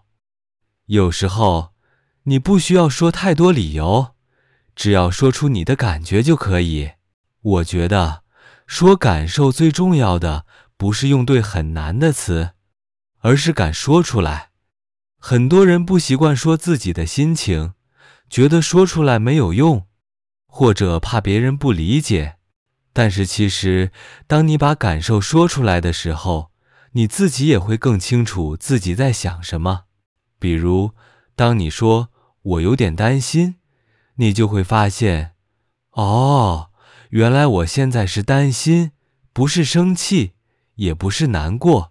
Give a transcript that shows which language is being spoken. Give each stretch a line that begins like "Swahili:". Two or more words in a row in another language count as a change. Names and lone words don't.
Chinese: 有時候，你不需要說太多理由，只要說出你的感覺就可以。我覺得，說感受最重要的不是用对很難的詞，而是敢說出來。很多人不習慣說自己的心情，覺得說出來沒有用，或者怕別人不理解。但是其實，當你把感受說出來的時候，你自己也會更清楚自己在想什麼。比如，當你說我有點擔心，你就會發現，哦，原來我現在是擔心，不是生氣，也不是難過。